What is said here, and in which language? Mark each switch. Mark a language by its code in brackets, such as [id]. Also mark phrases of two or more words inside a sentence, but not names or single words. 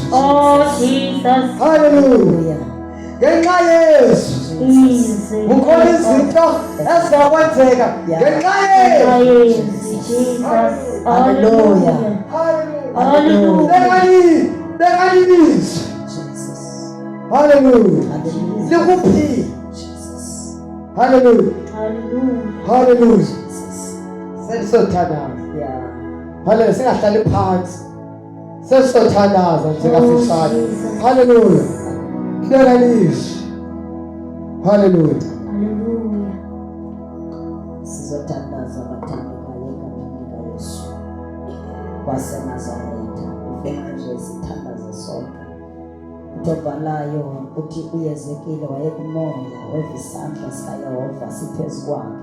[zu] Oh Jesus. Hallelujah. Ngenxa yesu Easy. kukhona izinto ezizakwenzeka ngenxa yesu. Jesus. Hallelujah. Hallelujah. Hallelujah. Bekani izwi. Jesus. Hallelujah. Hallelujah. Likuphile. Jesus. Hallelujah. Hallelujah. Hallelujah. Jesus. Sesizothandaza. Yeah. Hallelujah. Singahlali phansi. Sesizothandaza njengafisana. Jesus. Hallelujah. Bekani izwi. Hallelujah. Hallelujah. Sizothandaza abathandekayo egameni likaYesu waseNazaretha. Ufuna nje sithandaze sonke. Utobalayo uthi uYezekile wayekumoya weva isandla sikaYehova siphezu kwakhe.